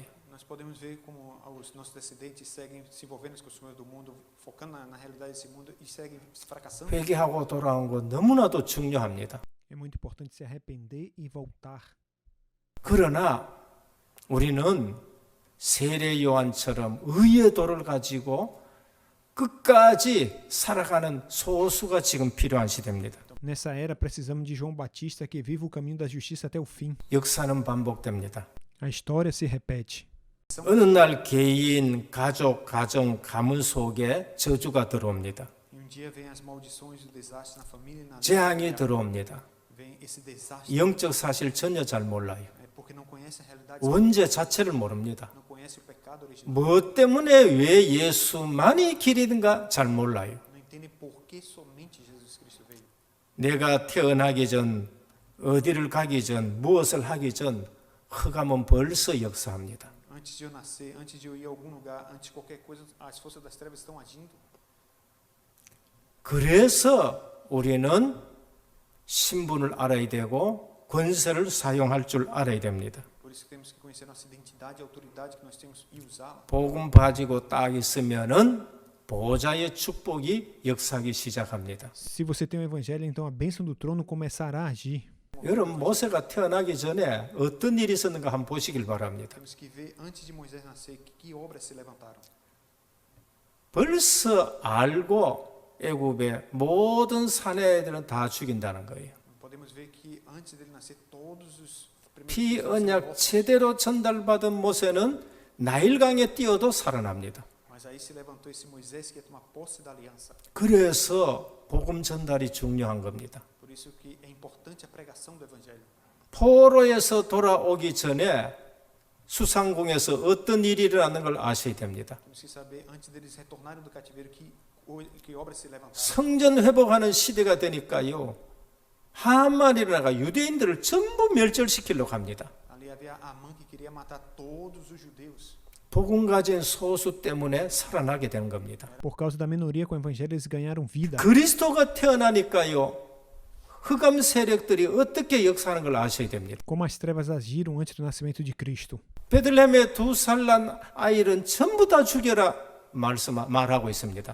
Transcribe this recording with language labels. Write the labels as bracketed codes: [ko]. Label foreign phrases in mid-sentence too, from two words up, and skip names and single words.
[pt] Nós podemos ver como os nossos descendentes seguem se envolvendo nas costumes do mundo, focando na realidade desse mundo e seguem fracassando. [ko] 회개하고 돌아온 거 너무나도 중요합니다. [pt] É muito importante se arrepender e voltar. [ko] 그러나 우리는 세례 요한처럼 의의 도를 가지고 끝까지 살아가는 소수가 지금 필요한 시대입니다. [pt] Nessa era, precisamos de João Batista que viva o caminho da justiça até o fim. [ko] 역사는 반복됩니다. [pt] A história se repete. [ko] 어느 날 개인, 가족, 가정, 가문 속에 저주가 들어옵니다. [pt] E dia vem as maldições do desastre na família e na [ko] 재앙이 들어옵니다. [pt] vem esse desastre. [ko] 영적 사실 전혀 잘 몰라요. [pt] É porque não conhece a realidade, [ko] 원죄 자체를 모릅니다. [pt] não conhece o pecado original, [ko] 뭐 때문에 왜 예수만이 길이든가 잘 몰라요. [pt] não entende por que somente Jesus Cristo veio. [ko] 내가 태어나기 전, 어디를 가기 전, 무엇을 하기 전 흑암은 벌써 역사합니다. [pt] Antes de eu nascer, antes de eu ir a algum lugar, antes de qualquer coisa, as forças das trevas estão agindo. [ko] 그래서 우리는 신분을 알아야 되고 권세를 사용할 줄 알아야 됩니다. [pt] Por isso que temos que conhecer nossa identidade, a autoridade que nós temos e usá-la. [ko] 복음 가지고 딱 있으면은 보좌의 축복이 역사하기 시작합니다. [pt] Se você tem o evangelho, então a bênção do trono começará a agir. [ko] 여러분 모세가 태어나기 전에 어떤 일이 있었는가 한번 보시길 바랍니다. [pt] Temos que ver antes de Moisés nascer que obras se levantaram. [ko] 벌써 알고 애굽의 모든 사내들은 다 죽인다는 거예요. [pt] Podemos ver que antes dele nascer todos os [ko] 피 언약 제대로 전달받은 모세는 나일강에 뛰어도 살아납니다. [pt] Mas aí se levantou esse Moisés que ia tomar posse da aliança. [ko] 그래서 복음 전달이 중요한 겁니다. [pt] Por isso que é importante a pregação do evangelho. [ko] 포로에서 돌아오기 전에 수상궁에서 어떤 일이 일어나는 걸 아셔야 됩니다. [pt] Temos que saber, antes deles retornarem do cativeiro, que obras se levantaram. [ko] 성전 회복하는 시대가 되니까요. 하만이 일어나가 유대인들을 전부 멸절시키려고 합니다. [pt] Ali havia Amã que queria matar todos os judeus. [ko] 복음 가진 소수 때문에 살아나게 되는 겁니다. [pt] Por causa da minoria com o evangelho, eles ganharam vida. [ko] 그리스도가 태어나니까요. 흑암 세력들이 어떻게 역사하는 걸 아셔야 됩니다. [pt] Como as trevas agiram antes do nascimento de Cristo. [ko] 베들레헴에 2살 난 아이는 전부 다 죽여라 말하고 있습니다.